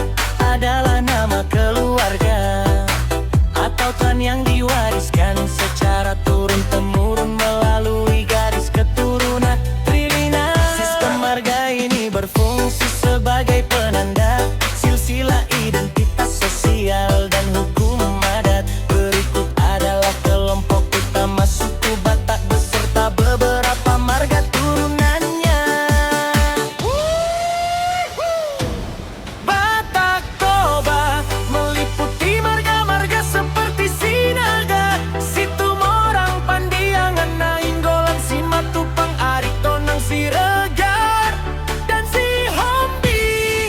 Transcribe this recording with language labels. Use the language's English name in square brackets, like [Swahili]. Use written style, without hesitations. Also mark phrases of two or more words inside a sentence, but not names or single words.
[Indonesian] adalah nama keluarga atau klan yang diwariskan secara turun-temurun melalui garis keturunan trilina. Sistem marga ini berfungsi sebagai penanda silsilah identitas sosial dan hukum adat. Berikut adalah kelompok utama suku Batak beserta beberapa marga turunannya. Batak Toba meliputi marga-marga seperti Sinaga, Situmorang, Pandiangan, Nainggolan, Simatupang, Aritonang, Siregar, dan Sihombi.